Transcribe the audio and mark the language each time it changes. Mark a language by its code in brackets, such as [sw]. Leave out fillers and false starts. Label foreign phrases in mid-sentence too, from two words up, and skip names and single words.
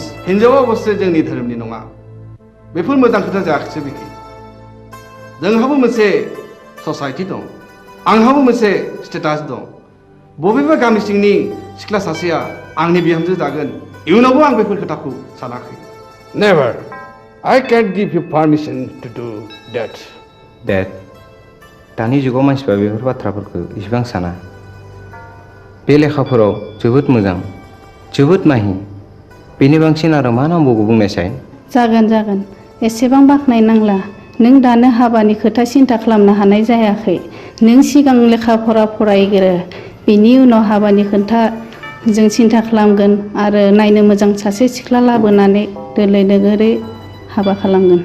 [brx] हिन्जावा अबस्से जोंनि धोरोमनि नङा बेफोर मोजां खोथा जायाखैसो बिखि जोंहाबो मोनसे ससाइटि दं आंहाबो मोनसे स्टेटास दं बबेबा गामि सिंनि सिख्ला सासेया आंनि बिहामजो जागोन इयुनावबो आं बेफोर खोथाखौ सानाखै नेभार [en] I can't give you permission to do that. Dad, [brx] दानि जुगाव मानसिफ्रा बेफोर बाथ्राफोरखौ इसेबां साना बे लेखाफोराव जोबोद मोजां जोबोद माहि बेनि बांसिन आरो मा नांबावगौ बुंनायसाय जागोन एसेबां बाख्नाय नांला नों दानो हाबानि खोथा सिन्था खालामनो हानाय जायाखै नों सिगां लेखा फरा फरायग्रो बिनि उनाव हाबानि खोथा जों सिन्था खालामगोन आरो नायनो मोजां सासे सिख्ला लाबोनानै दोलै दोगोरै हाबा खालामगोन